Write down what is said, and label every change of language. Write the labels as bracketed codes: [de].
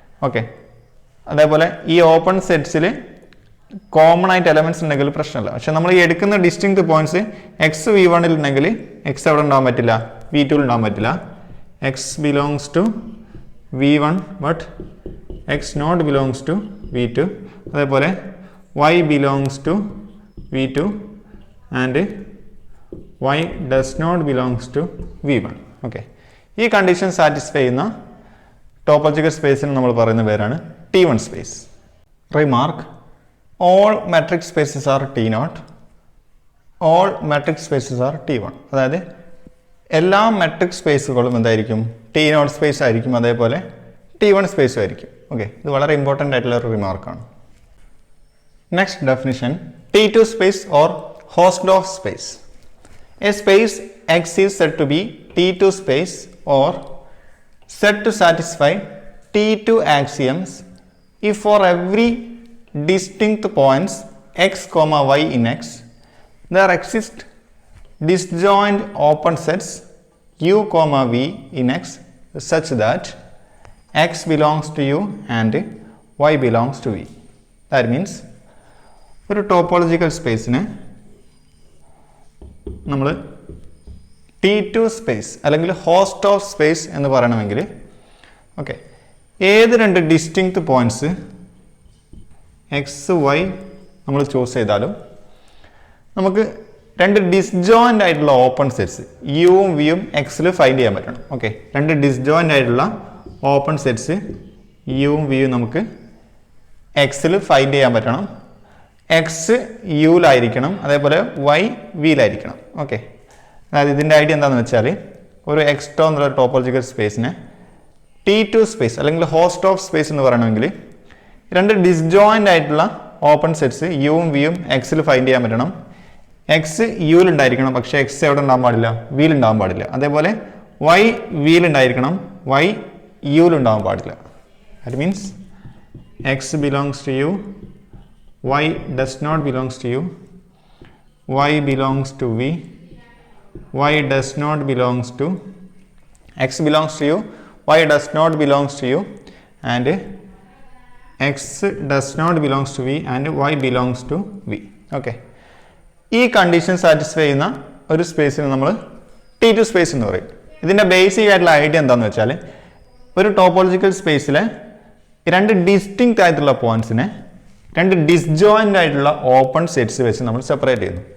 [ml] Okay, അതേപോലെ ഈ open സെറ്റ്സിൽ common ആയിട്ട് എലമെന്റ്സ് ഉണ്ടെങ്കിൽ പ്രശ്നമില്ല. പക്ഷെ നമ്മൾ ഈ എടുക്കുന്ന ഡിസ്റ്റിങ്ക്ട് പോയിന്റ്സ് എക്സ് V1 ഉണ്ടെങ്കിൽ എക്സ് എവിടെ ഉണ്ടാകാൻ പറ്റില്ല? V2 ഉണ്ടാകാൻ പറ്റില്ല. [en] X belongs to V1 but x not belongs to V2. [ml] അതേപോലെ [en] Y belongs to V2 and Y does not belongs to V1. [ml] Okay, ഈ കണ്ടീഷൻ സാറ്റിസ്ഫൈ ചെയ്യുന്ന ടോപ്പോളജിക്കൽ സ്പേസിന് നമ്മൾ പറയുന്ന പേരാണ് T1 space. [en] Remark, all metric spaces are T0, all metric spaces are T1. [ml] അതായത് എല്ലാ metric സ്പേസുകളും എന്തായിരിക്കും? T0 space ആയിരിക്കും, അതേപോലെ T1 സ്പേസും ആയിരിക്കും. ഓക്കെ, ഇത് വളരെ ഇമ്പോർട്ടൻ്റ് ആയിട്ടുള്ള ഒരു റിമാർക്കാണ്. [en] Next definition, T2 space or Hausdorff space. A space X is said to be T2 space or said to satisfy T2 axioms if for every distinct points X, Y in X, there exist disjoint open sets U, V in X such that X belongs to U and Y belongs to V. That means [ml] ഒരു topological സ്പേസിനെ നമ്മൾ T2 space അല്ലെങ്കിൽ ഹോസ്റ്റോഫ് space എന്ന് പറയണമെങ്കിൽ okay, ഏത് രണ്ട് distinct points X Y നമ്മൾ choose ചെയ്താലും നമുക്ക് രണ്ട് ഡിസ്ജോയിൻ്റ് ആയിട്ടുള്ള ഓപ്പൺ സെറ്റ്സ് യുവും വിയും എക്സിൽ ഫൈൻഡ് ചെയ്യാൻ പറ്റണം. ഓക്കെ, രണ്ട് ഡിസ്ജോയിൻ്റ് ആയിട്ടുള്ള ഓപ്പൺ സെറ്റ്സ് യുവും വിയും നമുക്ക് എക്സിൽ ഫൈൻഡ് ചെയ്യാൻ പറ്റണം. എക്സ് യുയിലായിരിക്കണം, അതേപോലെ വൈ വിയിലായിരിക്കണം. ഓക്കെ, അതായത് ഇതിൻ്റെ ഐഡിയ എന്താണെന്ന് വെച്ചാൽ ഒരു എക്സ്ട്രോ എന്നുള്ള ടോപ്പോളജിക്കൽ സ്പേസിനെ T2 സ്പേസ് അല്ലെങ്കിൽ ഹോസ്റ്റോഫ് സ്പേസ് എന്ന് പറയണമെങ്കിൽ രണ്ട് ഡിസ്ജോയിൻ്റ് ആയിട്ടുള്ള ഓപ്പൺ സെറ്റ്സ് യുവും വിയും എക്സിൽ ഫൈൻഡ് ചെയ്യാൻ പറ്റണം. എക്സ് യുയിലുണ്ടായിരിക്കണം, പക്ഷേ എക്സ് എവിടെ ഉണ്ടാകാൻ പാടില്ല? വിയിലുണ്ടാകാൻ പാടില്ല. അതേപോലെ വൈ വിയിലുണ്ടായിരിക്കണം, വൈ യുയിലുണ്ടാകാൻ പാടില്ല. [en] That means x belongs to u, Y does not belongs to U, Y belongs to V, y does not belongs to x belongs to u, y does not belongs to u, and x does not belongs to v and y belongs to v. Okay. [ml] ഈ condition satisfy ചെയ്യുന്ന ഒരു സ്പേസിന് നമ്മൾ T2 space എന്ന് പറയും. ഇതിൻ്റെ basic ആയിട്ടുള്ള idea എന്താണെന്ന് വെച്ചാൽ ഒരു ടോപ്പോളജിക്കൽ സ്പേസിലെ രണ്ട് ഡിസ്റ്റിങ്ക്റ്റ് ആയിട്ടുള്ള പോയിന്റ്സിനെ രണ്ട് ഡിസ്ജോയിൻ്റ് ആയിട്ടുള്ള ഓപ്പൺ സെറ്റ്സ് വെച്ച് നമ്മൾ സെപ്പറേറ്റ് ചെയ്യുന്നു.